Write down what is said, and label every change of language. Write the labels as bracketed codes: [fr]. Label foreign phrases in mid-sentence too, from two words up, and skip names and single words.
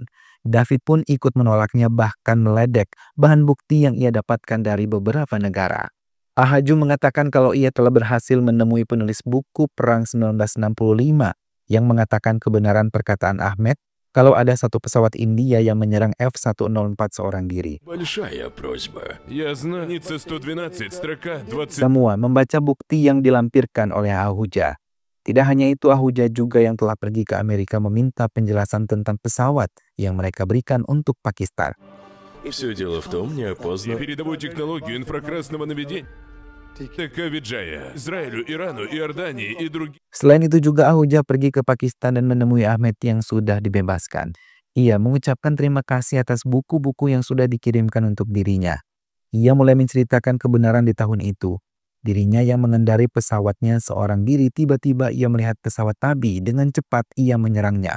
[id] David pun ikut menolaknya, bahkan meledek bahan bukti yang ia dapatkan dari beberapa negara. Ahaju mengatakan kalau ia telah berhasil menemui penulis buku Perang 1965 yang mengatakan kebenaran perkataan Ahmed kalau ada satu pesawat India yang menyerang F-104 seorang diri. [ru] Большая просьба. Я знаю, страница 112, строка 20. [id] Semua membaca bukti yang dilampirkan oleh Ahuja. Tidak hanya itu, Ahuja juga yang telah pergi ke Amerika meminta penjelasan tentang pesawat yang mereka berikan untuk Pakistan. [ru] Все дело в том, И неопознанно. передовую технологию инфракрасного наведения. Такавиджая, Израилю, Ирану, Иордании и другим. [id] Selain itu juga Ahuja pergi ke Pakistan dan menemui Ahmed yang sudah dibebaskan. Ia mengucapkan terima kasih atas buku-buku yang sudah dikirimkan untuk dirinya. Ia mulai menceritakan kebenaran di tahun itu. Dirinya yang mengendari pesawatnya seorang diri, tiba-tiba ia melihat pesawat Tabi dengan cepat ia menyerangnya.